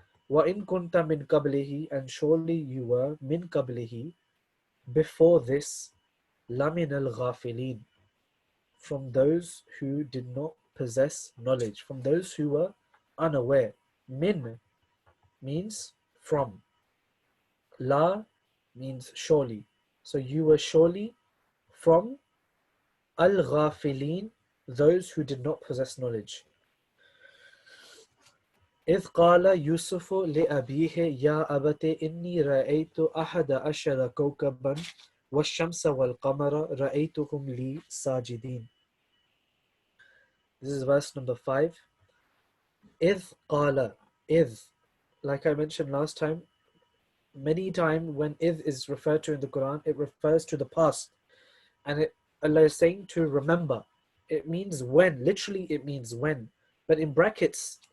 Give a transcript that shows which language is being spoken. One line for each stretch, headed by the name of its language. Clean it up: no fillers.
Arabic: وَإِن كُنْتَ مِنْ قَبْلِهِ,
English: and surely you were min qablihi, before this,
Arabic: لَمِنَ الْغَافِلِينَ,
English: from those who did not possess knowledge, from those who were unaware. Min means from. La means surely. So you were surely from al-ghafilin, those who did not possess knowledge.
Arabic: إذ قال يوسف لأبيه يا أبت إني رأيت أحد عشر كوكبا والشمس والقمر رأيتهم لي ساجدين.
English: This is verse number 5.
Arabic: إذ قال, إذ,
English: like I mentioned last time, many times when إذ is referred to in the Quran, it refers to the past, and Allah is saying to remember. It means when, literally it means when, but in brackets